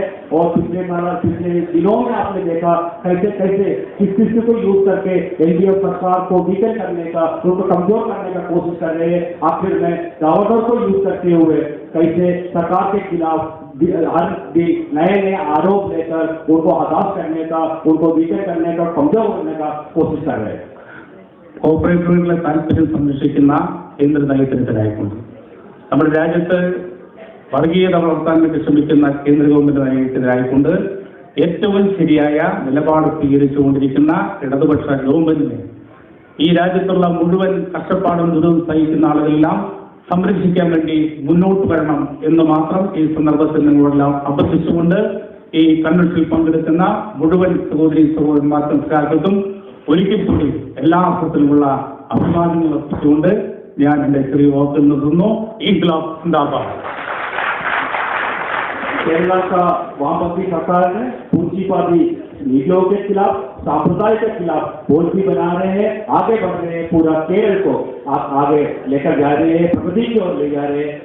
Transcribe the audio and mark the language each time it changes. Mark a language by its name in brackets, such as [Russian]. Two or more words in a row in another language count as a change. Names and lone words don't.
[Hindi] और पिछले दिनों में आपने देखा कैसे किस को यूज करके LDF सरकार को वीकन करने का, उनको कमजोर करने का कोशिश कर रहे हैं. आखिर में गवर्नर को यूज करते हुए कैसे सरकार के खिलाफ हर नए आरोप लेकर उनको हताश करने का, उनको वीकन करने का, कमजोर करने का कोशिश कर रहे हैं. [Malayalam] കോർപ്പറേറ്റുകളുടെ താല്പര്യം സംരക്ഷിക്കുന്ന കേന്ദ്ര നയത്തിനെതിരായിക്കൊണ്ട് നമ്മുടെ രാജ്യത്ത് വർഗീയത വളർത്താൻ വേണ്ടി ശ്രമിക്കുന്ന കേന്ദ്ര ഗവൺമെന്റ് നയത്തിനെതിരായിക്കൊണ്ട് ഏറ്റവും ശരിയായ നിലപാട് സ്വീകരിച്ചുകൊണ്ടിരിക്കുന്ന ഇടതുപക്ഷ ഗവൺമെന്റിനെ ഈ രാജ്യത്തുള്ള മുഴുവൻ കഷ്ടപ്പാടും ദുരിതവും സഹിക്കുന്ന ആളുകളെല്ലാം സംരക്ഷിക്കാൻ വേണ്ടി മുന്നോട്ട് വരണം എന്ന് മാത്രം ഈ സന്ദർഭത്തിൽ നിങ്ങളെല്ലാം അഭ്യർത്ഥിച്ചുകൊണ്ട് ഈ കൺവെൻഷനിൽ പങ്കെടുക്കുന്ന മുഴുവൻ സഹോദരന്മാർക്കും സഖാക്കൾക്കും ഒരിക്കൽ കൂടി എല്ലാ അർത്ഥത്തിലുമുള്ള അഭിവാദ്യങ്ങൾ അർപ്പിച്ചുകൊണ്ട് ഞാൻ എന്റെ ചെറിയ വാക്കുകൾ നിർത്തുന്നു. [Hindi] इंक़लाब ज़िंदाबाद. केरला का वामपंथी सरकार ने पूंजीवादी नीतियों के खिलाफ, सांप्रदाय के खिलाफ पॉलिसी बना रहे हैं, आगे बढ़ रहे हैं, पूरा केरल को आप आगे लेकर जा रहे हैं, प्रगति की ओर ले जा रहे हैं।